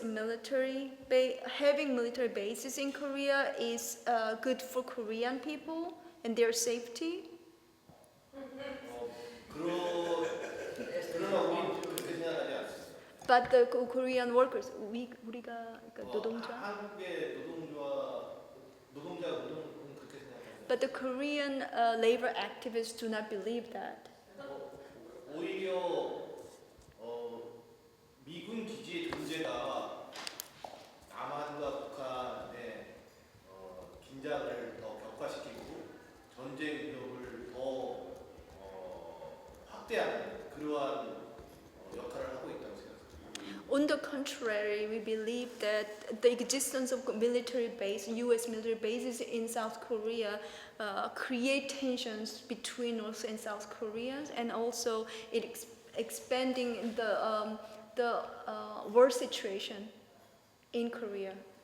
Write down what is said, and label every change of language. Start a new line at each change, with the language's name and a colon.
English: military having military bases in Korea is good for Korean people and their safety.
Korean: 그러나 우리 그렇게 생각하지 않습니다.
English: But the Korean workers,
Korean: 우리가 그러니까 노동자. 한국의 노동자 운동은 그렇게 생각합니다.
English: But the Korean labor activists do not believe that.
Korean: 오히려 미군 기지의 존재가 남한과 북한의 긴장을 더 격화시키고 전쟁 위협을 더 확대하는 그러한 역할을 하고 있다고 생각합니다.
English: On the contrary, we believe that the existence of military base, U.S. military bases in South Korea, create tensions between North and South Koreans, and also it expanding the war situation in Korea.